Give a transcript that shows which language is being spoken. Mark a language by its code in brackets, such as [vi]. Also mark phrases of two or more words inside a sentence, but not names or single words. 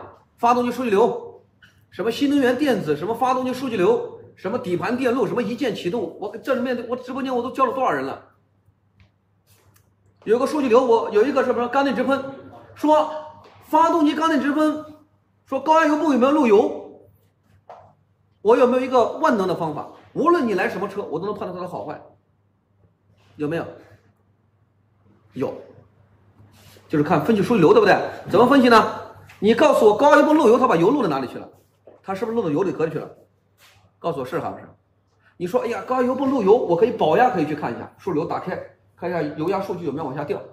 [zh] 發動機數據流，什麼新能源電子，什麼發動機數據流，什麼底盤電路，什麼一鍵啟動，我直播間我都教了多少人了？有個數據流，有一個什麼缸內直噴，說發動機缸內直噴，說高壓油泵有沒有漏油？我有沒有一個萬能的方法？無論你來什麼車，我都能判斷它的好壞。有沒有？有，就是看分析數據流，對不對？怎麼分析呢？你告訴我高壓油泵漏油，它把油漏到哪裡去了？它是不是漏到油裡殼裡去了？告訴我是還不是？你說，哎呀，高壓油泵漏油，我可以保壓可以去看一下，數據流打開，看一下油壓數據有沒有往下掉。